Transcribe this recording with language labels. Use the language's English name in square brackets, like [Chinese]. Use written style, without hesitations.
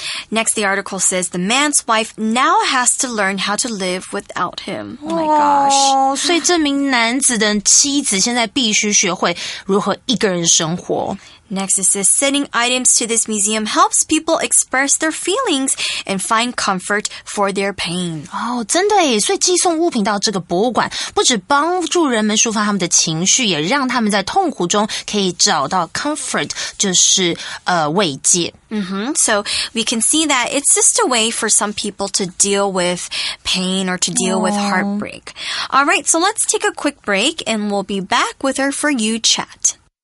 [English] Next, the article says the man's wife now has to learn how to live without him. Oh my gosh. [Chinese] 所以这名男子的妻子现在必须学会如何一个人生活。 [English] Next, it says sending items to this museum helps people express their feelings and find comfort for their pain. [Chinese] 真的耶，所以寄送物品到这个博物馆，不只帮助人们抒发他们的情绪，也让他们在痛苦中可以找到 comfort， 就是慰藉。 [English] So we can see that it's just a way for some people to deal with pain or to deal with heartbreak. All right, so let's take a quick break and we'll be back with our For You chat.